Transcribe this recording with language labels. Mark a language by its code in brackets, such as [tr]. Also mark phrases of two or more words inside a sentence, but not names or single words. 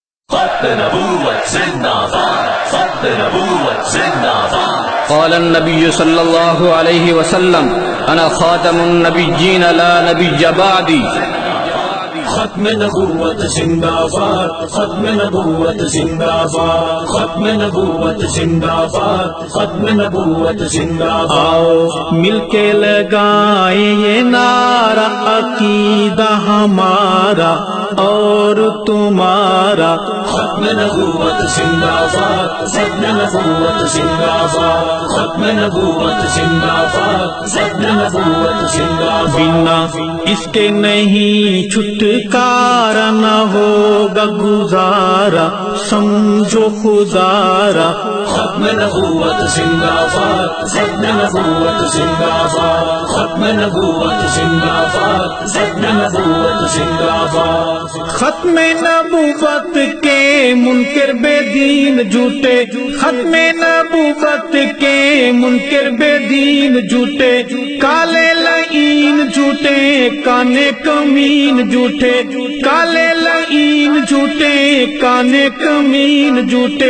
[ur] خط نبوت زندہ باد، خط نبوت زندہ باد۔ [ar] قال النبي صلى الله عليه وسلم أنا خاتم النبيين لا نبي بعدي۔ [ur] ختم نبوت زندہ باد، ختم نبوت زندہ باد، ختم نبوت زندہ باد، ختم نبوت زندہ باد۔ آؤ مل کے لگائیں یہ نعرہ عقیدہ ہمارا اور تمہارا۔ ختم نبوت زندہ باد، ختم نبوت زندہ باد، ختم نبوت زندہ باد، ختم نبوت زندہ باد۔ بنا اس کے نہیں چھٹکارا نہ ہوگا گزارا، سمجھو خدارا۔ ختم نبوت زندہ باد، ختم نبوت زندہ باد، ختم نبوت زندہ باد، ختم نبوت زندہ باد۔ ختم نبوت کے منکر بے دین جھوٹے، ختم نبوت کے منکر بے دین جھوٹے، کالے لعین جھوٹے کانے کمین جھوٹے، کالے لعین جھوٹے کانے کمین جھوٹے۔